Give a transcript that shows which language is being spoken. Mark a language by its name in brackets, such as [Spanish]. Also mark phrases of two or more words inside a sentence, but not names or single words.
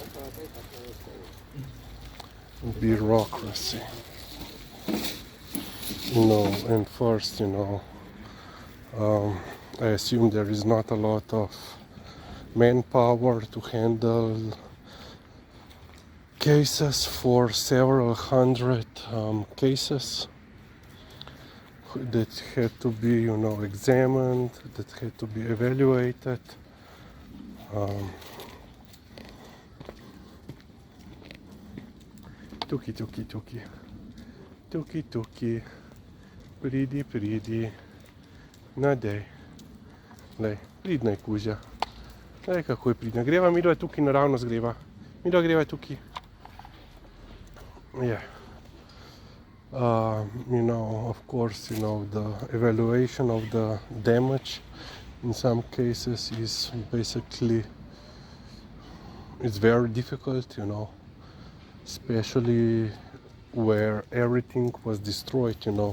[English] You know, and first, you know, I assume there is not a lot of manpower to handle cases for several hundred cases that had to be, you know, examined, that had to be evaluated. [Slovenian] Tuki, tuki, tuki. Tuki, tuki. Pridi. Nadej. Lej, pridna je kuža. Lej, kako je pridna. Greva, midva tukaj naravnost greva. Midva greva tukaj. [English] Yeah. You know, of course, you know, the evaluation of the damage in some cases is basically, it's very difficult, you know, especially where everything was destroyed, you know.